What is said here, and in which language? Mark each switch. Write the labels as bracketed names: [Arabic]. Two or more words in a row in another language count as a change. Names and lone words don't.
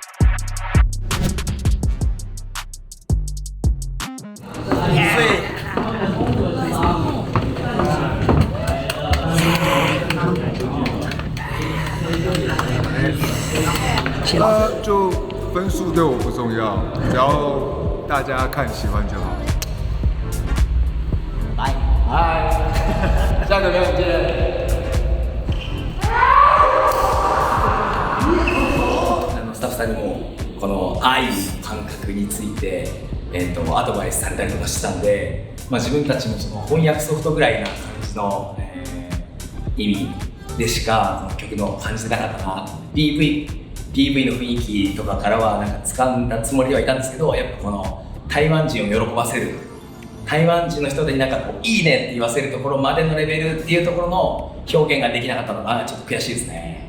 [Chinese] 就分数对我不重要，只要大家看喜欢就好。嗨，下个表演见。 [Japanese] スタッフさんにもこの愛の感覚について、アドバイスされたりとかしたんで、自分たちのその翻訳ソフトぐらいな感じの、意味でしかこの曲の感じてなかったな。PV の雰囲気とかからはなんか掴んだつもりではいたんですけど、やっぱこの台湾人を喜ばせる、台湾人の人になんかこういいねって言わせるところまでのレベルっていうところの表現ができなかったのがちょっと悔しいですね。